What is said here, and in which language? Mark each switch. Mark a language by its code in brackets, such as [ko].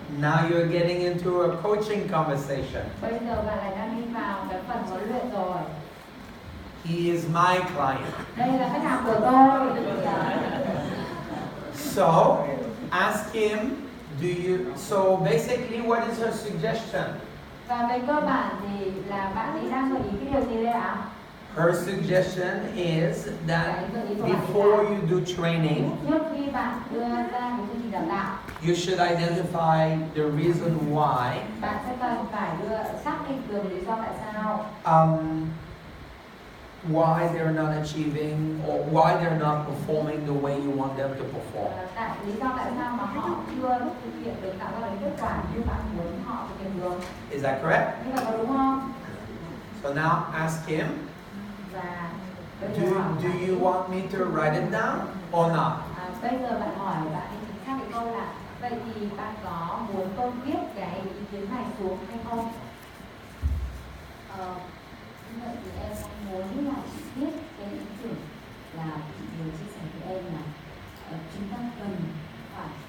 [en] Now you're getting into a coaching conversation. [vi] Bây giờ bạn lại đang đi vào cái phần huấn luyện rồi. [en] He is my client. [vi] Đây là khách hàng của tôi. [en] So, ask him, so basically what is her suggestion? [vi] Và về cơ bản thì là bạn ấy đang gợi ý cái điều gì đây ạ? [en] Her suggestion is that before you do training, [vi] Trước khi bạn đưa ra cái chương trình đào tạo, [en] you should identify the reason why [vi] bạn sẽ cần phải xác định được lý do tại sao [en] why they're not achieving or why they're not performing the way you want them to perform. [vi] lý do tại sao mà họ chưa thực hiện được tạo ra cái kết quả như bạn muốn họ thực hiện được. [en] Is that correct? [vi] Như vậy có đúng không? [en] So now ask him, [vi] Và bây giờ hỏi [en] do [vi] bạn [en] you want me to write it down or not? [vi] bây giờ bạn hỏi bạn ấy chính xác cái câu là vậy thì bạn có muốn tôi viết cái ý kiến này xuống hay không? như vậy thì em muốn là chị biết cái ý tưởng là chị vừa chia sẻ với em là chúng ta cần phải